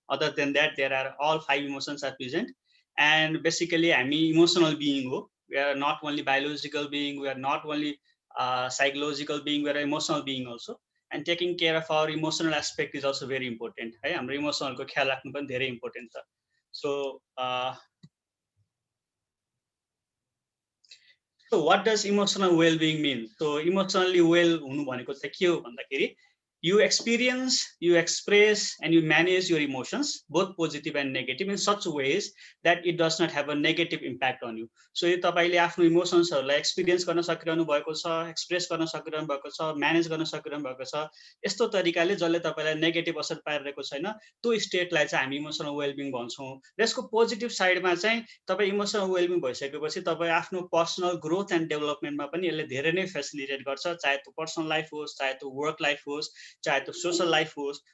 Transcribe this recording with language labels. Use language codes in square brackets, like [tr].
[en] Other than that, there are all 5 emotions are present. And basically, [ne] हामी [en] emotional being [ne] हो. [en] We are not only biological being, we are not only psychological being, we are emotional being also. And taking care of our emotional aspect is also very important. [ne] है हाम्रो emotional को ख्याल राख्नु पनि धेरै important छ. [en] So what does emotional well-being mean? So emotionally well [ne] हुनु भनेको चाहिँ के हो भन्दाखेरि [en] you experience, you express, and you manage your emotions, both positive and negative, in such ways that it does not have a negative impact on you. [ne] So यो तपाईले आफ्नो इमोसन्सहरुलाई experience गर्न सकिरहनु भएको छ, एक्सप्रेस गर्न सकिरहनु भएको छ, म्यानेज गर्न सकिरहनु भएको छ. यस्तो तरिकाले जसले तपाईलाई नेगेटिभ असर पारिरहेको छैन, त्यो स्टेटलाई चाहिँ हामी इमोसनल वेलबिङ भन्छौं. र यसको पोजिटिभ साइडमा चाहिँ तपाई इमोसनल वेलबिङ भइसकेपछि तपाई आफ्नो पर्सनल ग्रोथ एन्ड डेभलपमेन्टमा पनि यसले धेरै नै फेसिलिटेट गर्छ, चाहे त्यो पर्सनल लाइफ होस्, चाहे त्यो वर्क लाइफ होस्, चाहे त्यो सोशल लाइफ होस्.